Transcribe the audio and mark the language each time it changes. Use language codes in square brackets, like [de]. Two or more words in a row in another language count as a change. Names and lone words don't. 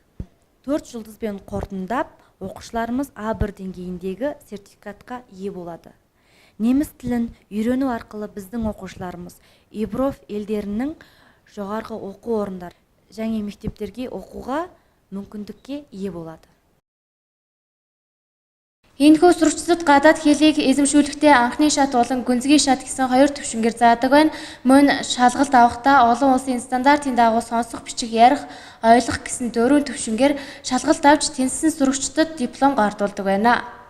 [kk] 4 жұлдызбен қорытындап, оқушыларымыз А1 деңгейіндегі сертификатқа ие болады. Неміс тілін үйрену арқылы біздің оқушыларымыз Европа елдерінің жоғарғы оқу орындар және мектептерге оқуға мүмкіндікке ие болады. [mn] Энэхүү сурагчдад гадаад хэлийг эзэмшүүлэхдээ анхны шат болон гүнзгий шат гэсэн 2 төвшингээр заадаг байна. Мөн шалгалт авахдаа олон улсын стандартын дагуу сонсох, бичих, ярих, ойлгох гэсэн 4 төвшингээр шалгалт авч тэнцсэн сурагчдад диплом гардуулдаг байна.